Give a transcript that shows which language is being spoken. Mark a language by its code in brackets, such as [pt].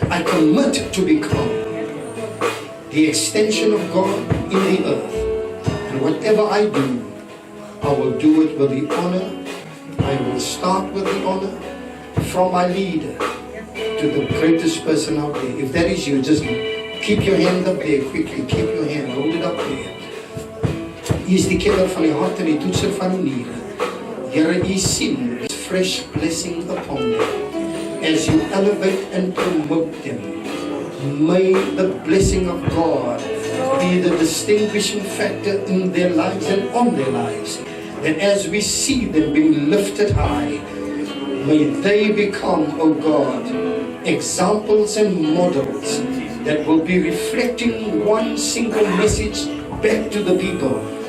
[en] I commit to become the extension of God in the earth. And whatever I do, I will do it with the honor. I will start with the honor from my leader to the greatest person out there. If that is you, just keep your hand up there quickly. Keep your hand, hold it up there. [af] Hy is die kenner van die hart en die toetser van die niere. Here, U sien [en] His fresh blessing upon them as you elevate and promote them. May the blessing of God be the distinguishing factor in their lives and on their lives. And as we see them being lifted high, may they become, oh God, examples and models that will be reflecting one single message back to the people.